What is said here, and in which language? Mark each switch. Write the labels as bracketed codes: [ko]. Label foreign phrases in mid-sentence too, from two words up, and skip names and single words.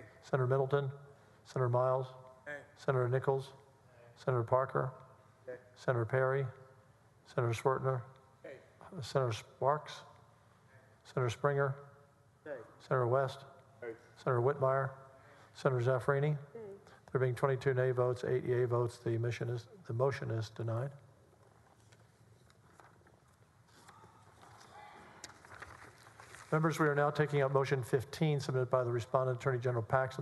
[en] Senator Middleton. Senator Miles. Yay. Senator Nichols. Senator Parker. Yay. Senator Perry. Senator Swertner. Yay. Senator Sparks. Senator Springer. Yay. Senator West. Yay. Senator Whitmire. Senator Zaffarini. There being 22 nay votes, 8 yea votes, the motion is denied. Members, we are now taking up motion 15 submitted by the respondent, Attorney General Paxton.